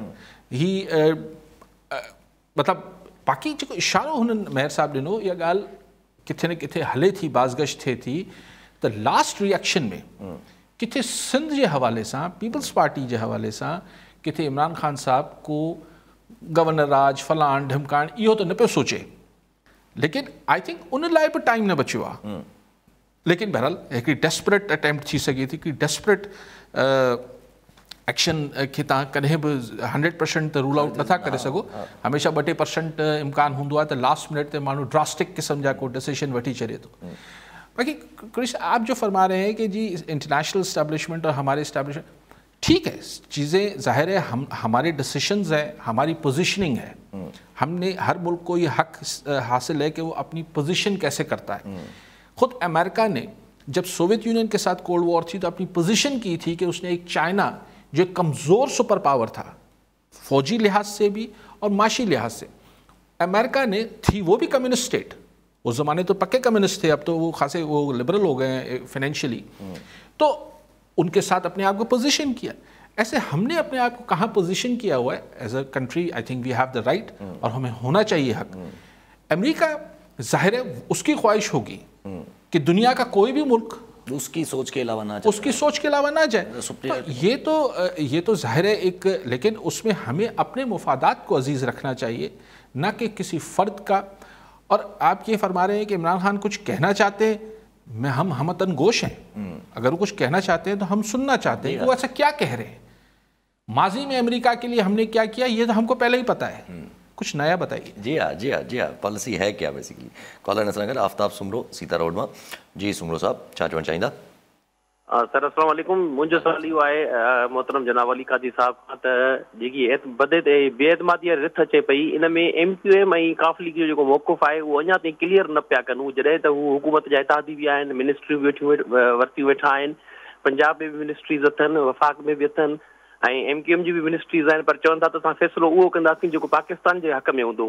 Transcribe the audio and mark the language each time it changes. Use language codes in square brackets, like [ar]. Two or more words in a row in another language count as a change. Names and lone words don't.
[sd] ही मतिलबु बाक़ी जेको इशारो हुननि मेहर साहब ॾिनो, इहा ॻाल्हि किथे न किथे हले थी, बाज़गश थिए थी त [en] last reaction [sd] में किथे सिंध जे हवाले सां, पीपल्स पार्टी जे हवाले सां, किथे इमरान ख़ान साहब को गवर्नर राज फलाण ढिमकाण इहो त न पियो सोचे, लेकिन [en] I think [sd] उन लाइ बि टाइम न बचियो आहे। लेकिन बहरहाल हिकिड़ी [en] desperate attempt [sd] थी सघे थी, हिकिड़ी [en] desperate action [sd] खे तव्हां कॾहिं बि 100% त [en] rule out [sd] नथा करे सघो। हमेशह 2-3% इम्कान हूंदो आहे त [en] last minute [sd] ते माण्हू ड्रास्टिक क़िस्म जा को डिसीजन वठी छॾे थो। [ur] باقی کرش آپ جو فرما رہے ہیں کہ جی [en] international establishment [ur] اور ہمارے اسٹیبلشمنٹ، ٹھیک ہے، چیزیں ظاہر ہے ہمارے ڈیسیژنز ہیں، ہماری پوزیشننگ ہے، ہم نے ہر ملک کو یہ حق حاصل ہے کہ وہ اپنی پوزیشن کیسے کرتا ہے. خود امریکہ نے جب سوویت یونین کے ساتھ [en] cold war [ur] تھی تو اپنی پوزیشن کی تھی کہ اس نے ایک چائنا جو ایک کمزور [en] super power [ur] تھا فوجی لحاظ سے بھی اور معاشی لحاظ سے، امریکہ نے تھی وہ بھی [en] communist state, [ur] اس زمانے تو پکے کمیونسٹ تھے، اب تو وہ خاصے وہ لبرل ہو گئے ہیں فائنینشلی، تو ان کے ساتھ اپنے آپ کو پوزیشن کیا. ایسے ہم نے اپنے آپ کو کہاں پوزیشن کیا ہوا ہے [en] as a country, I think we have the right, [ur] اور ہمیں ہونا چاہیے حق. امریکہ ظاہر ہے اس کی خواہش ہوگی کہ دنیا کا کوئی بھی ملک اس کی سوچ کے علاوہ نہ جائے، تو یہ تو ظاہر ہے ایک، لیکن اس میں ہمیں اپنے مفادات کو عزیز رکھنا چاہیے، نہ کہ کسی فرد کا. اور آپ یہ فرما رہے ہیں کہ عمران خان کچھ کہنا چاہتے ہیں، ہم ہمہ تن گوش ہیں، اگر وہ کچھ کہنا چاہتے ہیں تو ہم سننا چاہتے ہیں وہ ایسا کیا کہہ رہے ہیں، ماضی میں امریکہ کے لیے ہم نے کیا کیا یہ تو ہم کو پہلے ہی پتا ہے، کچھ نیا بتائیے. جی ہاں، پالیسی ہے کیا بیسکلی۔ کالر نصر آفتاب سومرو سیتا روڈ میں. [sd] जी सुमरो साहब छा चवणु चाहींदा? [ar] सर السلام عليكم। [sd] मुंहिंजो सवाल इहो आहे मोहतरम जनाब अली काजी साहब खां त जेकी बेएतमादी रिथ अचे पई, इन में MQM ऐं काफ लीग जो जेको मौक़ुफ़ आहे उहो अञा ताईं क्लियर न पिया कनि। जॾहिं त हू हुकूमत जा इतिहादी बि आहिनि, मिनिस्ट्रियूं वरितियूं वेठा आहिनि, पंजाब में बि मिनिस्ट्रीज़ अथनि, वफ़ाक़ में बि अथनि, ऐं MQM जी बि मिनिस्ट्रीज़ आहिनि, पर चवनि था त असां फ़ैसिलो उहो कंदासीं जेको पाकिस्तान जे हक़ में हूंदो।